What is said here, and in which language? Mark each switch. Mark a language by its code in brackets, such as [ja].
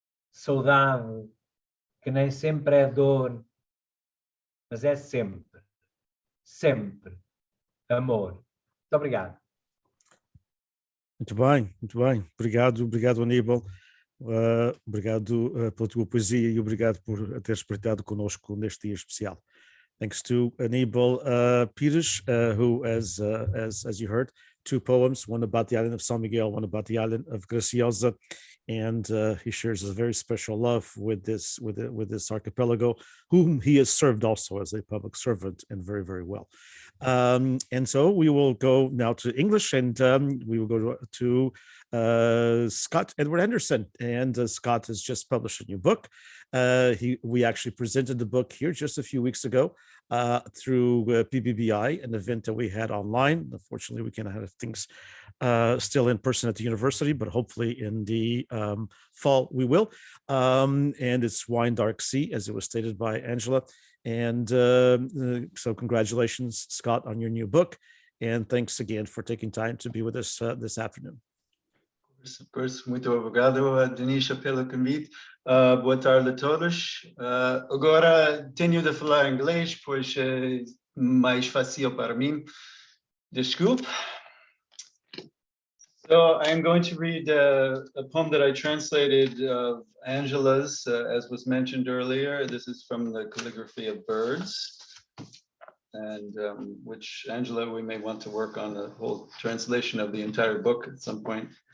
[pt] Saudade que nem sempre é dor, mas é sempre, sempre amor. Muito obrigado. Muito bem. Obrigado, Aníbal. Obrigado pela tua poesia e obrigado por teres partilhado connosco neste dia especial. [en] Thanks to Aníbal Pires, who, as you heard, 2 poems, one about the island of San Miguel, one about the island of Graciosa, and he shares a very special love with this archipelago, whom he has served also as a public servant, and very, very well. And so we will go now to English, and we will go to Scott Edward Henderson. And Scott has just published a new book. We actually presented the book here just a few weeks ago through PBBI, an event that we had online. Unfortunately, we cannot have things still in person at the university, but hopefully in the fall we will. And it's Wine Dark Sea, as it was stated by Angela. And so congratulations, Scott, on your new book. And thanks again for taking time to be with us this afternoon. Of course, [pt] muito obrigado, Denise, pelo convite. Boa tarde a todos. Agora tenho de falar inglês, pois é mais fácil para mim. Desculpe. [en] So I'm going to read a poem that I translated of Angela's, as was mentioned earlier. This is from the Calligraphy of Birds, and which, Angela, we may want to work on the whole translation of the entire book at some point.